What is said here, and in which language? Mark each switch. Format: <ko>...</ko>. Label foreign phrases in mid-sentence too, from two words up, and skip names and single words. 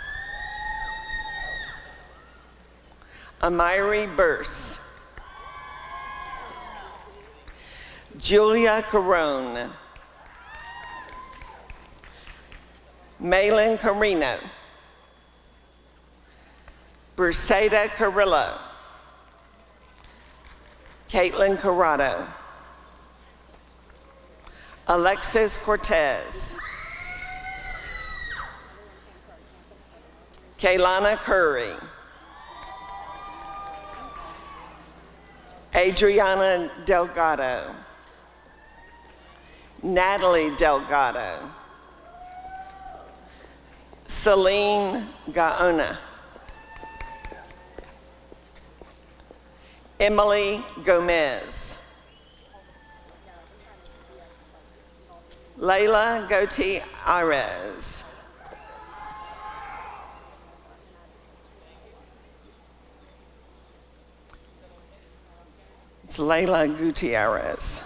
<en>Amiri Burse. Julia Carone, Malin Carino, Briseida Carrillo, Caitlin Corrado, Alexis Cortez, Kaylana Curry, Adriana Delgado, Natalie Delgado, Celine Gaona, Emily Gomez, Layla Gutierrez, it's Layla Gutierrez.</en>